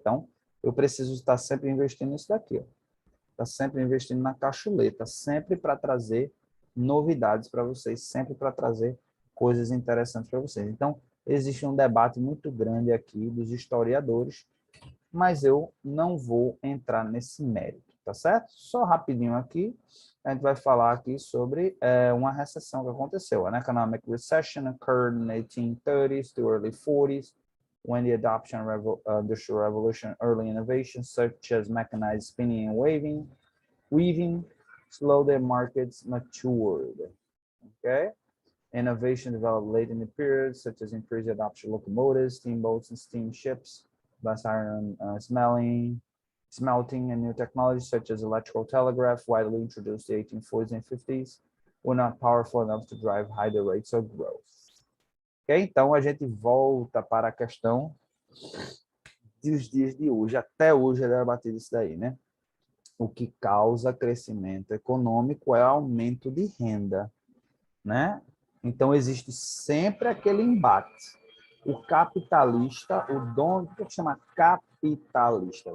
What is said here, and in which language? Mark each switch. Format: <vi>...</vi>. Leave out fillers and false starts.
<pt>Então, eu preciso estar sempre investindo nisso daqui, ó. Estar sempre investindo na cachuleta, sempre para trazer novidades para vocês, sempre para trazer coisas interessantes para vocês. Então, existe um debate muito grande aqui dos historiadores, mas eu não vou entrar nesse mérito, tá certo? Só rapidinho aqui, a gente vai falar aqui sobre uma recessão que aconteceu.</pt> <en>An economic recession occurred in 1830s to early 40s, when the adoption of industrial revolution, early innovations such as mechanized spinning and weaving slowed the markets matured. Okay? Innovation developed late in the period, such as increased adoption of locomotives, steamboats, and steamships, thus iron smelting, and new technologies such as electrical telegraph, widely introduced in the 1840s and 50s, were not powerful enough to drive higher rates of growth. Ok?</en> <pt>Então, a gente volta para a questão dos dias de hoje. Até hoje é debatido isso daí, né? O que causa crescimento econômico é aumento de renda, né? Então, existe sempre aquele embate. O capitalista, o dono, o que chama capitalista?</pt>